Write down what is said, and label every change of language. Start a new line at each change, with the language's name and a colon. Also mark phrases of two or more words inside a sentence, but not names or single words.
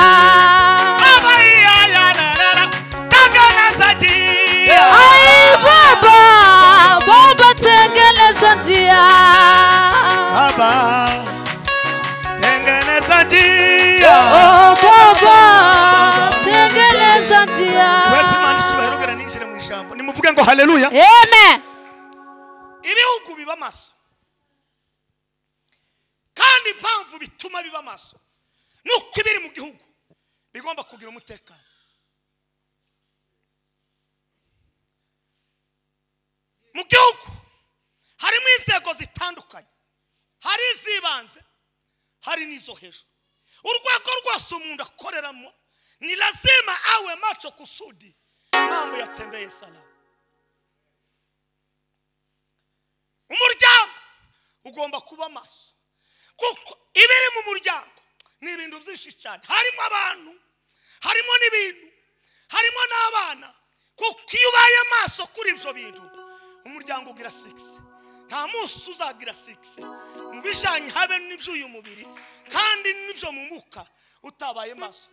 Swahili: Baba tengeneza njia. Ai Baba tengeneza njia. Baba tengeneza njia. Oh Baba tengeneza njia.
Kinyarwanda: Wese mani cyubahiro ninjire mu ijambo nimuvuge ngo haleluya. Amen. Ibihugu biba maso kandi impamvu bituma biba maso nuko ibiri mu gihugu bigomba kugira umutekano. Mu gihugu harimo inzego zitandukanye, hari izibanze hari n'izo hejuru. Urwego rwose umuntu akoreramo
Swahili: ni lazima awe macho kusudi mambo yatembeye salama.
Kinyarwanda: Umuryango ugomba kuba maso kuko ibiri mu muryango ni ibintu byinshi cyane, harimo abantu, harimo n'ibintu, harimo n'abana. Kuko iyo ubaye maso kuri ibyo bintu umuryango ugira 6, nta munsi uzagira 6 mu bijanye habe n'iby'uyu mubiri kandi n'ibyo mu muka utabaye maso.